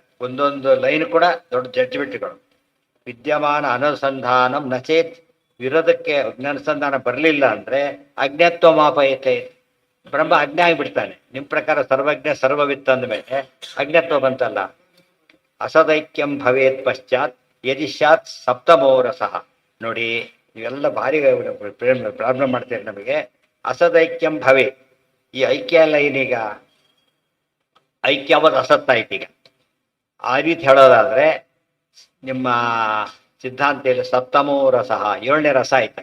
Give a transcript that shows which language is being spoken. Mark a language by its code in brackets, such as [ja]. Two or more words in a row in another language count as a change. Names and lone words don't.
[kn] ಒಂದೊಂದು ಲೈನ್ ಕೂಡ ದೊಡ್ಡ ಜಡ್ಜ್ಮೆಂಟ್ಗಳು. [sa] ವಿದ್ಯಮಾನ ಅನುಸಂಧಾನಂ ನಚೇತ್, [kn] ವಿರೋಧಕ್ಕೆ ಅನುಸಂಧಾನ ಬರಲಿಲ್ಲ ಅಂದರೆ [sa] ಅಜ್ಞತ್ವ ಮಾಪಯತೆ. [kn] ಬ್ರಹ್ಮ ಅಜ್ಞ ಆಗಿಬಿಡ್ತಾನೆ. ನಿಮ್ಮ ಪ್ರಕಾರ [sa] ಸರ್ವಜ್ಞ ಸರ್ವವಿತ್ತ [kn] ಅಂದಮೇಲೆ ಅಜ್ಞತ್ವ ಬಂತಲ್ಲ. [sa] ಅಸದೈಕ್ಯಂ ಭವೇತ್ ಪಶ್ಚಾತ್ ಯದಿ ಸ್ಯಾತ್ ಸಪ್ತಮೋರಸಃ. [kn] ನೋಡಿ ಇವೆಲ್ಲ ಭಾರಿ ಪ್ರಾಬ್ಲಮ್ ಮಾಡ್ತೀರಿ ನಮಗೆ. [sa] ಅಸದೈಕ್ಯಂ ಭವೇ, [kn] ಈ ಐಕ್ಯ ಅಲ್ಲ. ಏನೀಗ ಐಕ್ಯವಾದ ಅಸತ್ತಾಯ್ತು. ಈಗ ಆ ರೀತಿ ಹೇಳೋದಾದ್ರೆ ನಿಮ್ಮ ಸಿದ್ಧಾಂತದಲ್ಲಿ [sa] ಸಪ್ತಮೋ ರಸಃ, [kn] 7ನೇ ರಸ ಆಯ್ತು.